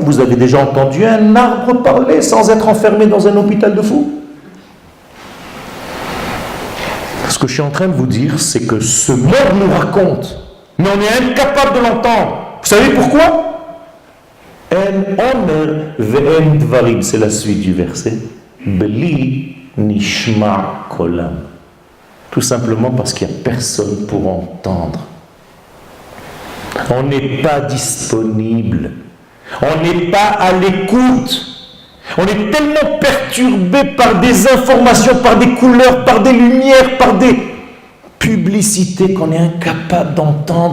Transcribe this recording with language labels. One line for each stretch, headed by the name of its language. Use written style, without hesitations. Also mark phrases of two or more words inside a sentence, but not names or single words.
French: Vous avez déjà entendu un arbre parler sans être enfermé dans un hôpital de fous? Ce que je suis en train de vous dire, c'est que ce monde nous raconte, mais on est incapable de l'entendre. Vous savez pourquoi?
Hebrew: אין אומר ואין דברים,
French: c'est la suite du verset.
Hebrew: בלי נשמע קולם.
French: Tout simplement parce qu'il n'y a personne pour entendre. On n'est pas disponible. On n'est pas à l'écoute. On est tellement perturbé par des informations, par des couleurs, par des lumières, par des publicités qu'on est incapable d'entendre.